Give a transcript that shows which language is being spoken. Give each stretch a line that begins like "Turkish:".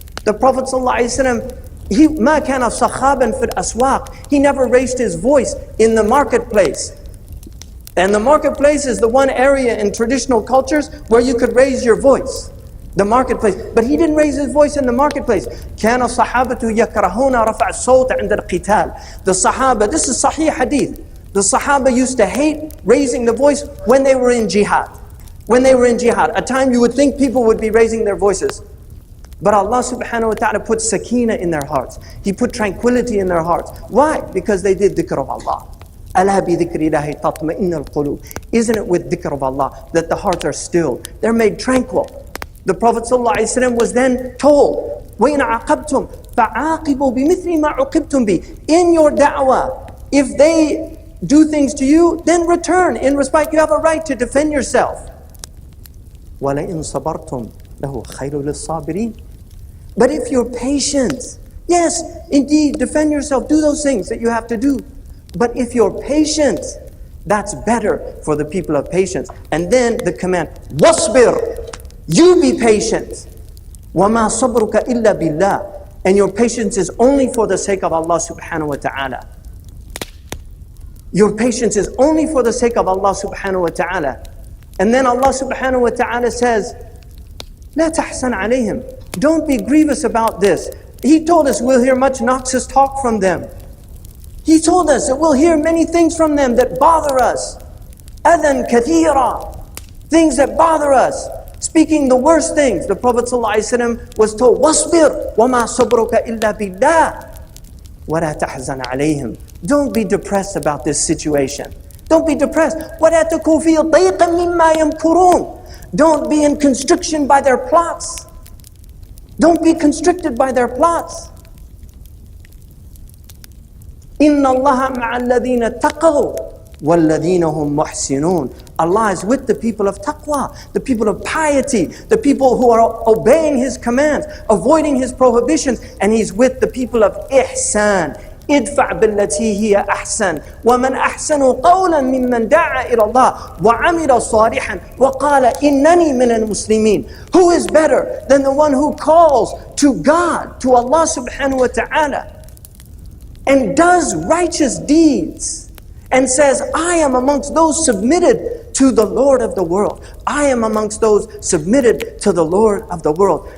English: The Prophet ﷺ,
Arabic: ما كان صخابا في الأسواق
English: He never raised his voice in the marketplace. And the marketplace is the one area in traditional cultures where you could raise your voice. The marketplace. But he didn't raise his voice in the marketplace.
Arabic: كان الصحابة يكرهون رفع الصوت عند القتال
English: The Sahaba, this is Sahih Hadith. The Sahaba used to hate raising the voice when they were in jihad. When they were in jihad. A time you would think people would be raising their voices. But Allah subhanahu wa ta'ala put sakina in their hearts. He put tranquility in their hearts. Why? Because they did dhikr of Allah.
Arabic: ألا بذكر الله تطمئن القلوب.
English: Isn't it with dhikr of Allah that the hearts are still? They're made tranquil. The Prophet ﷺ was then told,
Arabic: وَإِنْ عَقَبْتُمْ فَعَاقِبُوا بِمِثْلِ مَا عُقِبْتُمْ بِهِ.
English: In your da'wah, if they do things to you, then return in respect. You have a right to defend yourself.
Arabic: وَلَئِنْ صَبَرْتُمْ لَهُ خَيْرٌ لِلصَّابِرِينَ.
English: But if you're patient, yes, indeed, defend yourself, do those things that you have to do. But if you're patient, that's better for the people of patience. And then the command,
Arabic: وَاصْبِرْ.
English: You be patient.
Arabic: وَمَا صَبْرُكَ إِلَّا بِاللَّهِ.
English: And your patience is only for the sake of Allah subhanahu wa ta'ala. Your patience is only for the sake of Allah subhanahu wa ta'ala. And then Allah subhanahu wa ta'ala says,
Arabic: لا تحسن عليهم.
English: Don't be grievous about this. He told us we'll hear much noxious talk from them. He told us that we'll hear many things from them that bother us.
Arabic: أذًا كثيرا.
English: Things that bother us. Speaking the worst things. The Prophet ﷺ was told,
Arabic: وَاصْبِرْ وَمَا صَبْرُكَ إِلَّا بِاللَّهِ وَلَا تَحْزَنْ عَلَيْهِمْ.
English: Don't be depressed about this situation. Don't be depressed.
Arabic: وَلَا تَكُوا فِي ضَيْقٍ مِمَّا يَمْكُرُونَ.
English: Don't be in constriction by their plots. Don't be constricted by their plots.
Arabic: إِنَّ اللَّهَ مَعَ الَّذِينَ اتَّقَوْا وَالَّذِينَ هُمْ مُحْسِنُونَ.
English: Allah is with the people of taqwa, the people of piety, the people who are obeying His commands, avoiding His prohibitions, and He's with the people of ihsan.
Arabic: ادفع بالتي هي أحسن ومن أحسن قولا ممن دعا إلى الله وعمل صالحا وقال إنني من المسلمين.
English: Who is better than the one who calls to God, to Allah subhanahu wa ta'ala, and does righteous deeds and says, I am amongst those submitted to the Lord of the world. I am amongst those submitted to the Lord of the world.